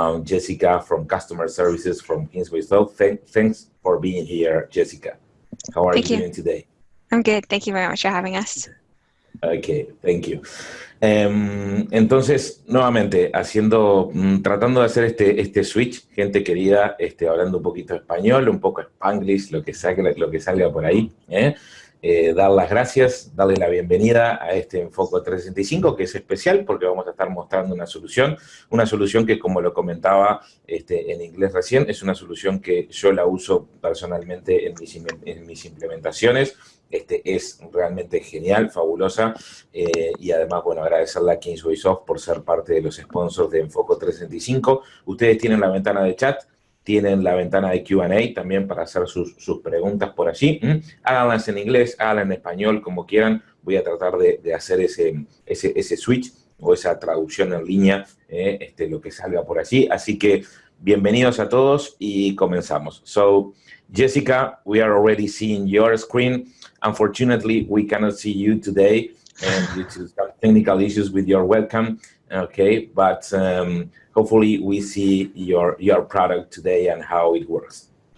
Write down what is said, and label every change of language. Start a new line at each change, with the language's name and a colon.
English: Jessica from Customer Services from KingswaySoft. Thanks for being here, Jessica. How are you doing today? I'm good. Thank you very much for having us. Okay, thank you.
Spanish: Entonces, nuevamente, tratando de hacer este switch, gente querida, hablando un poquito español, un poco spanglish, lo que salga por ahí, dar las gracias, darle la bienvenida a este Enfoco 365, que es especial porque vamos a estar mostrando una solución que, como lo comentaba en inglés recién, es una solución que yo la uso personalmente en mis implementaciones. Es realmente genial, fabulosa, y además, bueno, agradecerle a KingswaySoft por ser parte de los sponsors de Enfoco 365. Ustedes tienen la ventana de chat, tienen la ventana de Q&A también para hacer sus preguntas por allí. Háganlas en inglés, háganlas en español, como quieran. Voy a tratar de hacer ese switch o esa traducción en línea, lo que salga por allí. Así que bienvenidos a todos y comenzamos.
English: So, Jessica, we are already seeing your screen. Unfortunately, we cannot see you today due to some technical issues with your webcam. Okay, but hopefully we see your product today and how it works.